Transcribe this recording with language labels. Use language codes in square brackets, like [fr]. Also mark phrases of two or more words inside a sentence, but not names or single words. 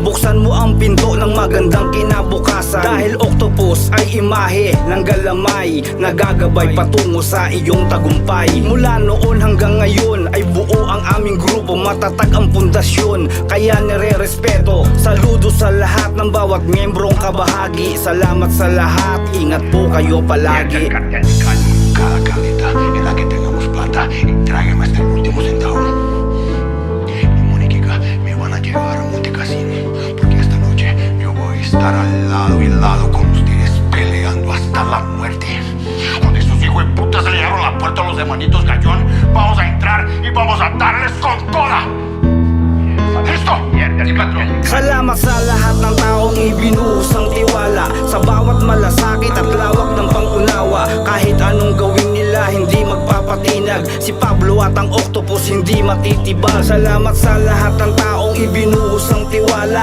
[tl] Buksan mo ang pinto ng magandang kinabukasan. Dahil Octopus ay imahe ng galamay, nagagabay patungo sa iyong tagumpay. Mula noon hanggang ngayon ay buo ang aming grupo. Matatag ang pundasyon, kaya nire-respeto. Saludo sa lahat ng bawat miyembrong kabahagi. Salamat sa lahat, ingat po kayo palagi. [es] El cartel de Cali. Cada caleta en la que tengamos plata y tráigame hasta el último centavo. Y Moniquica, me van a llevar a Montecasino, porque esta noche yo voy a estar al lado y lado con ustedes peleando hasta la muerte. Cuando esos hijos de puta se le abrieron la puerta a los hermanitos Gallón, vamos a entrar y vamos a darles con toda. ¿Listo? Mierda, el patrón. [tl] Salamat sa lahat ng taong ibinuhos ang tiwala. Sa bawat malasakit at lawak ng pangunawa. Kahit anong gawin nila, hindi magpapatinag. Si Pablo at ang Octopus hindi matitibag. Salamat sa lahat ng taong ibinuhos ang tiwala.